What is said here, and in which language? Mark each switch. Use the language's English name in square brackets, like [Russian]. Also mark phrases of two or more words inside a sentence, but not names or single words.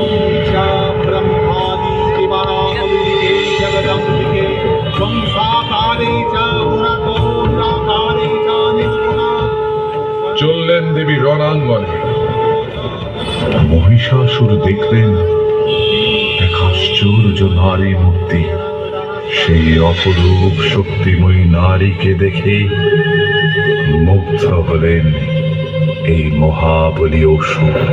[Sanskrit] च ब्रह्मादि दिवानामलिके जगदम्बिके त्वं साकारे च गुणतो निराकारे च निर्गुणा। [Bangla] চললেন দেবী রণাঙ্গনে। মহিষাসুর দেখলেন এক আশ্চর্য নারী মূর্তি। সেই অপরূপ শক্তিময়ী নারীকে দেখে মুগ্ধ হলেন এই মহাবলী অসুর।